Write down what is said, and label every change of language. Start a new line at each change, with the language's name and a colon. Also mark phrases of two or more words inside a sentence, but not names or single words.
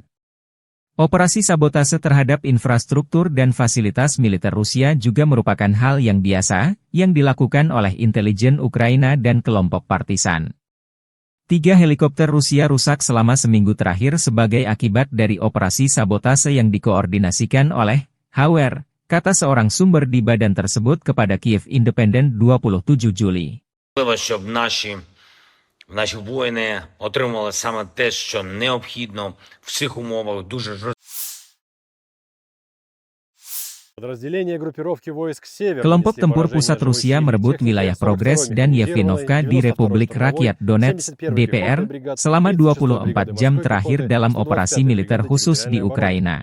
Indonesian: Operasi sabotase terhadap infrastruktur dan fasilitas militer Rusia juga merupakan hal yang biasa, yang dilakukan oleh intelijen Ukraina dan kelompok partisan. 3 helikopter Rusia rusak selama seminggu terakhir sebagai akibat dari operasi sabotase yang dikoordinasikan oleh HWR, kata seorang sumber di badan tersebut kepada Kiev Independent 27 Juli.
Ukrainian: Наші воїни отримали саме те, що необхідно в цих умовах дуже жорстко.
Indonesian: Kelompok tempur pusat Rusia merebut wilayah Progres dan Yevgenovka di Republik Rakyat Donetsk, DPR, selama 24 jam terakhir dalam operasi militer khusus di Ukraina.